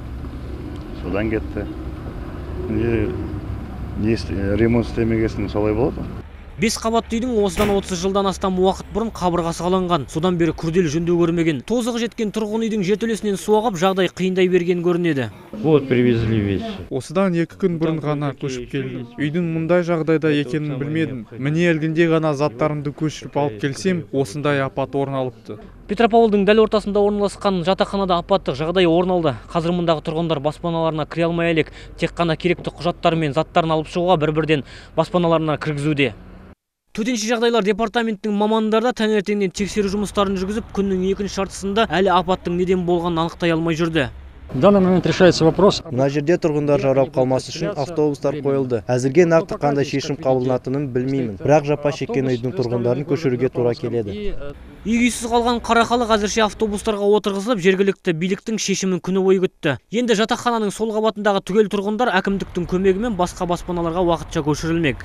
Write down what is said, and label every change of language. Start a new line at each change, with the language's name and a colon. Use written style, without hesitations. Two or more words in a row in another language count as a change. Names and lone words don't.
Kazakh: Содан кетті. Ремонт істемегесін солай болады. 5 қабатты үйдің осыдан 30 жылдан астам уақыт бұрын қабырғасы қаланған. Содан бері күрделі жөндеу көрмеген. Тозығы жеткен тұрғын үйдің жертөлесінен су ағып, жағдай қиындай берген көрінеді.
Russian: Вот привезли вещи.
Kazakh: Осыдан 2 күн бұрын ғана көшіп келдім. Үйдің мұндай жағдайда екенін білмедім. Міне әлгінде ғана заттарымды көшіріп алып келсем, осындай апат орын алыпты. Петропавлдың дәл ортасында орналасқан жатақханада апаттық жағдай орын алды. Қазір мұндағы тұрғындар баспаналарына кіре алмай әлек. Тек қана керекті құжаттар мен заттарын алып шығуға бір-бірден баспаналарына кіргізуде. Төтенше жағдайлар департаментінің мамандары таңертеңнен тексеру жұмыстарын жүргізіп, күннің екінші жартысында әлі апаттың неден болғанын анықтай алмай жүрді.
Russian: В данный момент решается вопрос.
Kazakh: Мына жерде тұрғындар жаралып қалмасы үшін автобустар қойылды. Әзірге нақты қандай шешім қабылданатынын білмеймін. Бірақ жапа шеккен үйдің тұрғындарын көшіруге тура келеді. Үй-күйсіз қалған қара халық әзірше автобустарға отырғызылып, жергілікті биліктің шешімін күні бойы күтті. Енді жатақхананың сол қабатындағы түгел тұрғындар әкімдіктің көмегімен басқа баспаналарға уақытша көшірілмек.